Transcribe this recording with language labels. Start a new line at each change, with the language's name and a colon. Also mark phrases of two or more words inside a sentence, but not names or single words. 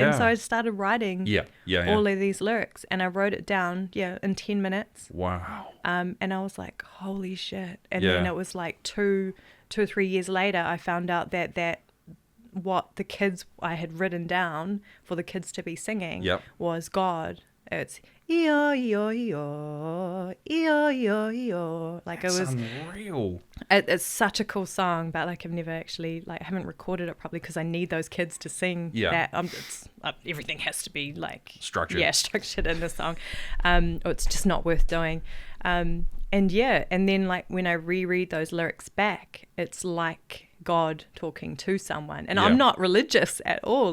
English: And so I started writing all of these lyrics, and I wrote it down, in 10 minutes. Wow. And I was like, holy shit. And then it was like two or 3 years later, I found out that what the kids I had written down for the kids to be singing was God. It's E-O-E-O-E-O, E-O-E-O-E-O. Like That's it was unreal. It's such a cool song, but like I've never actually I haven't recorded it properly because I need those kids to sing that. Everything has to be like structured. Yeah, structured in the song. Or it's just not worth doing. And then like when I reread those lyrics back, it's like God talking to someone, and I'm not religious at all.